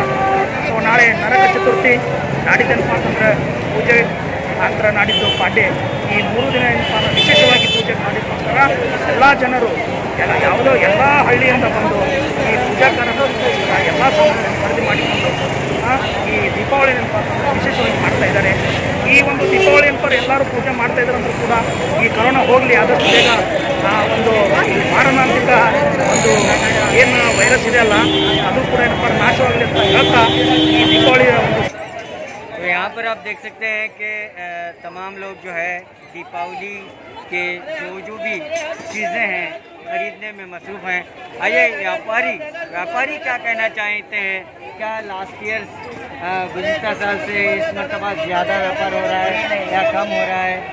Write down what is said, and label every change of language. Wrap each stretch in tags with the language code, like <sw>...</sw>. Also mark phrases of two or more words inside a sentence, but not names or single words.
<kn>ಸೊ ನಾಳೆ ನರಕ ಚತುರ್ಥಿ, ನಾಡಿದ್ದೇನಪ್ಪ ಅಂತಂದರೆ ಪೂಜೆ, ನಂತರ ನಾಡಿದ್ದು ಪಾಡ್ಯ, ಈ 3 ದಿನ ಏನಪ್ಪ ವಿಶೇಷವಾಗಿ ಪೂಜೆ ಮಾಡಿದ್ದಕ್ಕೋಸ್ಕರ ಎಲ್ಲ ಜನರು ಎಲ್ಲ ಹಳ್ಳಿಯಿಂದ ಬಂದು ಈ ಪೂಜಾ ಕಾರ್ಯಕ್ರಮಕ್ಕೋಸ್ಕರ ಎಲ್ಲ ಸಾಮಾನ್ಯಗಳನ್ನು ಖರೀದಿ ಮಾಡಿಕೊಂಡು ಈ ದೀಪಾವಳಿ ವಿಶೇಷವಾಗಿ ಮಾಡ್ತಾ ಇದ್ದಾರೆ। ಈ ಒಂದು ದೀಪಾವಳಿ ಏನಪ್ಪ ಎಲ್ಲರೂ ಪೂಜೆ ಮಾಡ್ತಾ ಇದ್ದಾರೆ ಅಂದರೂ ಕೂಡ ಈ ಕೊರೋನಾ ಹೋಗಲಿ, ಆದಷ್ಟು ಬೇಗ ಒಂದು ಮಾರಣಾಂತಿಕ ಒಂದು ಏನು ವೈರಸ್ ಇದೆ ಅಲ್ಲ ಅದು ಕೂಡ ಏನಪ್ಪ ನಾಶವಾಗಲಿ ಅಂತ ಹೇಳ್ತಾ ಈ ದೀಪಾವಳಿಯ ಒಂದು।</kn> <hi>तो यहाँ पर आप देख सकते हैं कि तमाम लोग जो है दीपावली के जो भी चीज़ें हैं खरीदने में मसरूफ़ हैं। आइए व्यापारी क्या कहना चाहते हैं, क्या</hi> <en>last year</en> <hi>गुज़िश्ता साल से इस मरतबा ज़्यादा व्यापार हो रहा है या कम हो रहा है?</hi>